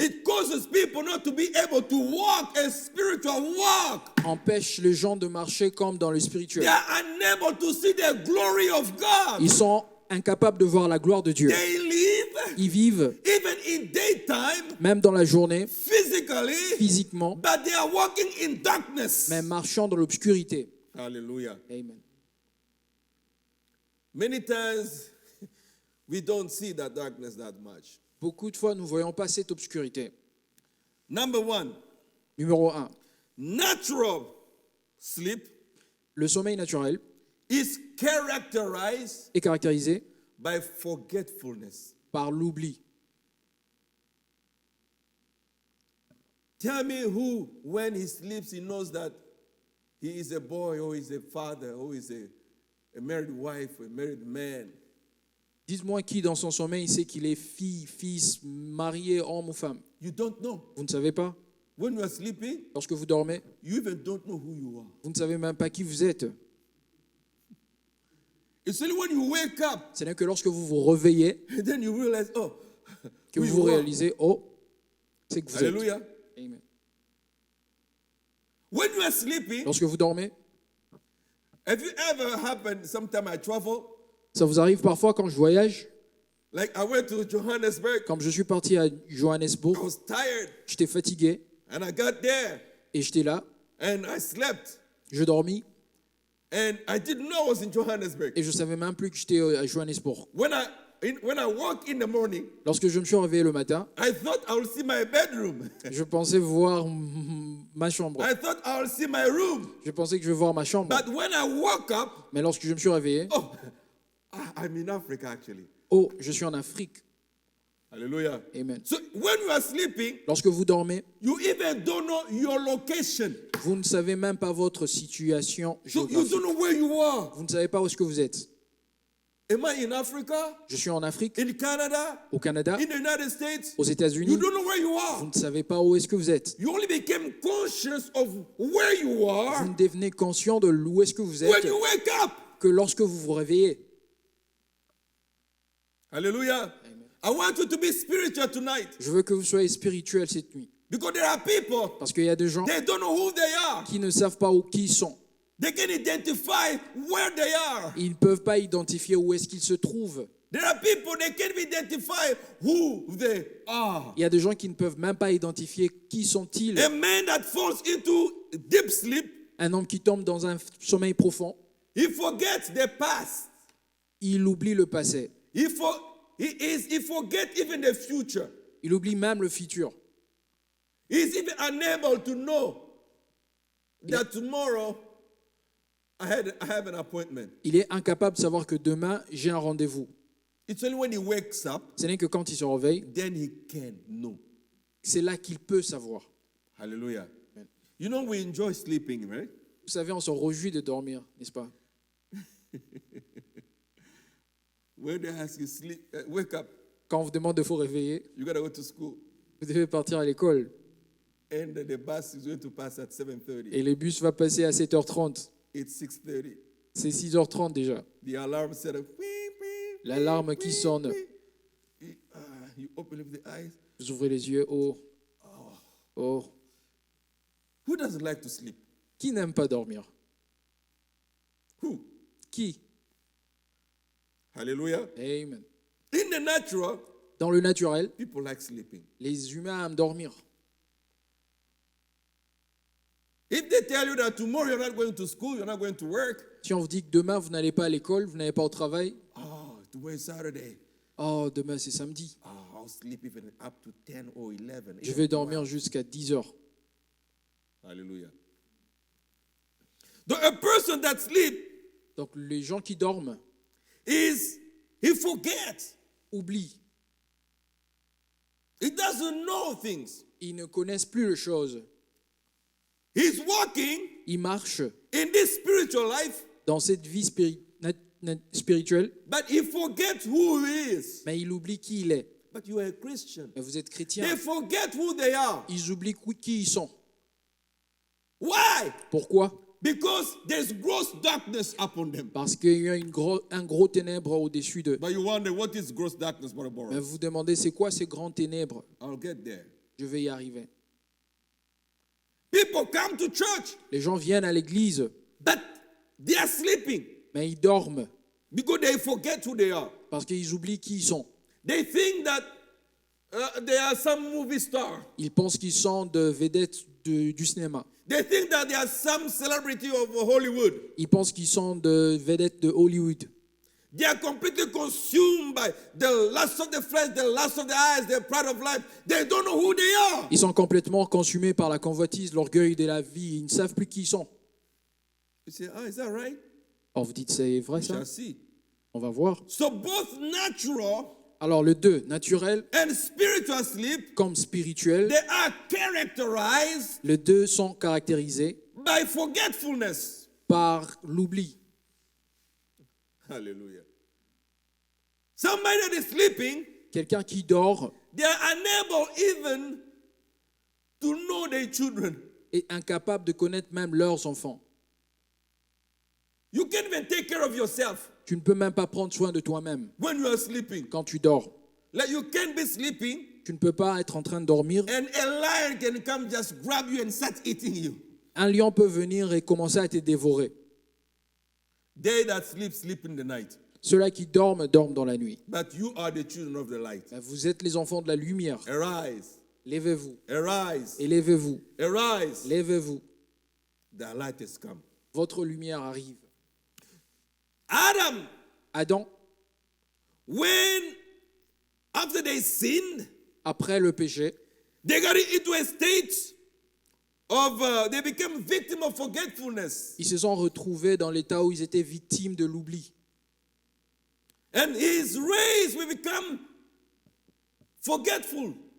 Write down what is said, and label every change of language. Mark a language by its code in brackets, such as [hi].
[en] it causes people not to be able to walk a spiritual walk. [fr] empêche les gens de marcher comme dans le [en] They [fr] spirituel. [en] are unable to see the glory of God. [fr] Ils sont incapables de voir la gloire de Dieu. [en] They live [fr] Ils vivent [en] even in daytime, [fr] même dans la journée, [en] physically, [fr] physiquement, [en] but they are walking in darkness. [fr] mais marchant dans l'obscurité. Hallelujah. Amen. [en] Many times we don't see that darkness that much. [fr] Beaucoup de fois, nous ne voyons pas cette obscurité. [en] Number one, [fr] Numéro 1, [en] natural sleep [fr] le sommeil naturel [en] is characterized [fr] est caractérisé [en] by forgetfulness. [fr] par l'oubli. [en] Tell me who, when he sleeps, he knows that he is a boy or he's a father or he's a married wife or a married man. [fr] Dites-moi qui dans son sommeil sait qu'il est fille, fils, marié, homme ou femme. [en] You don't know. [fr] Vous ne savez pas. [en] When you are sleeping, [fr] Lorsque vous dormez, [en] you even don't know who you are. [fr] vous ne savez même pas qui vous êtes. [en] It's only when you wake up [fr] Ce n'est que lorsque vous vous réveillez [en] and then you realize, oh, [fr] que [en] who [fr] vous [en] you are. [fr] réalisez, oh, c'est que vous Hallelujah. êtes. Amen. [en] When you are sleeping, [fr] Lorsque vous dormez, [en] have you ever happened, sometime I travel, [fr] ça vous arrive parfois quand je voyage, [en] like I went to Johannesburg, [fr] comme je suis parti à [en] I [fr] Johannesburg, [en] was tired [fr] j'étais fatigué [en] and I got there [fr] et j'étais là, [en] and I slept [fr] je dormis [en] and I didn't know I was in Johannesburg. [fr] et je savais même plus que j'étais à Johannesburg. [en] When I when I woke in the morning, [fr] Lorsque je me suis réveillé le matin, [en] I thought I would see my bedroom. [fr] je pensais voir ma chambre. [en] I thought I would see my room. [fr] Je pensais que je vais voir ma chambre. [en] But when I woke up, [fr] Mais lorsque je me suis réveillé, [en] oh, I'm in Africa actually. [fr] oh, je suis en Afrique. Hallelujah. Amen. [en] So when you are sleeping, [fr] Lorsque vous dormez, [en] you even don't know your location. [fr] vous ne savez même pas votre situation [en] So you [fr] géographique. [en] don't know where you are. [fr] Vous ne savez pas où est-ce que vous êtes. [en] Am I in Africa? [fr] Je suis en Afrique, [en] In Canada? [fr] au Canada, [en] In the United States? [fr] aux [en] You [fr] États-Unis. [en] don't know where you [fr] Vous [en] are. [fr] ne savez pas où est-ce que vous êtes. [en] You only became conscious of where you [fr] Vous [en] are [fr] ne devenez conscient de où est-ce que vous [en] when [fr] êtes [en] you wake up. [fr] que lorsque vous vous réveillez. Hallelujah. [en] I want you to be spiritual tonight [fr] Je veux que vous soyez spirituel cette nuit. [en] because there are people, [fr] Parce qu'il y a des gens [en] they don't know who they are. [fr] qui ne savent pas où qui ils sont. [en] They can identify where they are. [fr] Ils ne peuvent pas identifier où est-ce qu'ils se trouvent. [en] There are people, they can't identify who they are. [fr] Il y a des gens qui ne peuvent même pas identifier qui sont-ils. [en] A man that falls into deep sleep, [fr] Un homme qui tombe dans un sommeil profond, [en] he forgets the past. [fr] il oublie le passé. [en] He forgets even the future. [fr] Il oublie même le futur. [en] He's even unable to know that tomorrow I have an appointment. [fr] Il est incapable de savoir que demain, j'ai un rendez-vous. [en] It's only when he wakes up, [fr] Ce n'est que quand il se réveille, [en] then he can know. [fr] c'est là qu'il peut savoir. Hallelujah. Amen. [en] You know, we enjoy sleeping, right? [fr] Vous savez, on se réjouit de dormir, n'est-ce pas? [en] When they ask you wake up, [fr] Quand on vous demande de vous réveiller, [en] you got to go to school. [fr] vous devez partir à l'école. [en] And the bus is going to pass at 7:30. [fr] Et le bus va passer à 7h30. [en] It's 6:30. [fr] C'est 6h30 déjà. [en] The alarm set up. [fr] L'alarme qui sonne. [en] You open up the eyes. [fr] Vous ouvrez les yeux. Oh. Oh. [en] Who doesn't like to sleep? [fr] Qui n'aime pas dormir? [en] Who? [fr] Qui? Hallelujah. Amen. [en] In the natural, [fr] Dans le naturel, [en] people like sleeping. [fr] les humains aiment dormir. [en] If they tell you that tomorrow you're not going to school, you're not going to work, [fr] Si on vous dit que demain, vous n'allez pas à l'école, vous n'allez pas au travail, [en] oh, tomorrow is Saturday. [fr] oh, demain c'est samedi. [en] Oh, I'll sleep even up to 10 or 11. [fr] Je vais dormir jusqu'à 10h. [en] Hallelujah. A person that sleeps [fr] Donc les gens qui dorment [en] he forgets. [fr] oublient. [en] He doesn't know things. [fr] Ils ne connaissent plus les choses. [en] He's walking [fr] Ils marchent [en] in this spiritual life, [fr] dans cette vie spirituelle, [en] but he forgets who he is. [fr] mais ils oublient qui il est. [en] But you are a Christian. [fr] Mais vous êtes chrétien. [en] They forget who they are. [fr] Ils oublient qui ils sont. [en] Why? [fr] Pourquoi? [en] Because there's gross darkness upon them. [fr] Parce qu'il y a un gros ténèbre au-dessus d'eux. [en] But you wonder, what is gross darkness, Brother [fr] Mais [en] Boris? [fr] vous vous demandez, c'est quoi ces grands ténèbres? [en] I'll get there. [fr] Je vais y arriver. [en] People come to church, [fr] Les gens viennent à l'église, [en] but they are sleeping [fr] mais ils dorment [en] because they forget who they are. [fr] parce qu'ils oublient qui ils sont. [en] They think that they are some movie star. [fr] Ils pensent qu'ils sont de vedettes du cinéma. [en] They think that they are some celebrity of Hollywood. [fr] Ils pensent qu'ils sont de vedettes de Hollywood. [en] They are completely consumed by the lust of the flesh, the lust of the eyes, the pride of life. They don't know who they are. [fr] Ils sont complètement consumés par la convoitise, l'orgueil de la vie. Ils ne savent plus qui ils sont. [en] You say, is that right? [fr] Or vous dites, c'est vrai [en] We [fr] ça? [en] shall see. [fr] On va voir. [en] So both natural [fr] Alors le 2, naturel [en] and spiritual sleep, [fr] comme spirituel, [en] they are characterized [fr] les deux sont caractérisés [en] by forgetfulness. [fr] par l'oubli. Hallelujah. [en] Somebody that is sleeping, [fr] Quelqu'un qui dort [en] they are unable even to know their children. [fr] est incapable de connaître même leurs enfants. [en] You can't even take care of yourself [fr] Tu ne peux même pas prendre soin de toi-même [en] when you are sleeping. [fr] quand tu dors. [en] Like you can't be sleeping [fr] Tu ne peux pas être en train de dormir. [en] and a lion can come just grab you and start eating you. [fr] Un lion peut venir et commencer à te dévorer. [en] They that sleep, sleep in the night. [fr] Ceux-là qui dorment, dorment dans la nuit. [en] But you are the children of the light. [fr] Mais vous êtes les enfants de la lumière. [en] Arise, [fr] Levez-vous. [en] arise, [fr] Élevez-vous. [en] arise. [fr] Levez-vous. [en] The light has come. [fr] Votre lumière arrive. [en] Adam [fr] Adam [en] when after they sinned, [fr] Après le péché, [en] they got into a state of, they became victim of forgetfulness. [fr] ils se sont retrouvés dans l'état où ils étaient victimes de l'oubli. [en] And his race will become forgetful.